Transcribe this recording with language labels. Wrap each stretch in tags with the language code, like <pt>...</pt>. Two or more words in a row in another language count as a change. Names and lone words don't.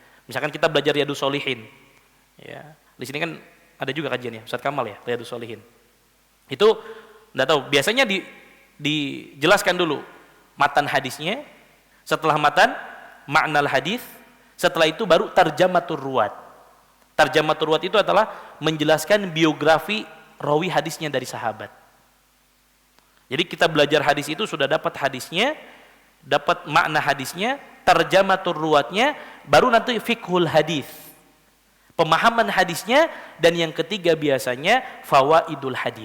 <id>Misalkan kita belajar Riyadhus Shalihin. Ya, di sini kan ada juga kajian ya, Ustaz Kamal ya, Riyadhus Shalihin. Itu enggak tahu, biasanya dijelaskan dulu matan hadisnya, setelah matan makna hadis, setelah itu baru</id> <ar>ترجمة الرواة. ترجمة الرواة</ar> <id>itu adalah menjelaskan biografi rawi hadisnya dari sahabat. Jadi kita belajar hadis itu sudah dapat hadisnya, dapat makna hadisnya, tarjamatur ruwatnya, baru nanti</id> <ar>فقه الحديث.</ar> <id>Pemahaman hadisnya, dan yang ketiga biasanya</id> <ar>فوائد الحديث.</ar>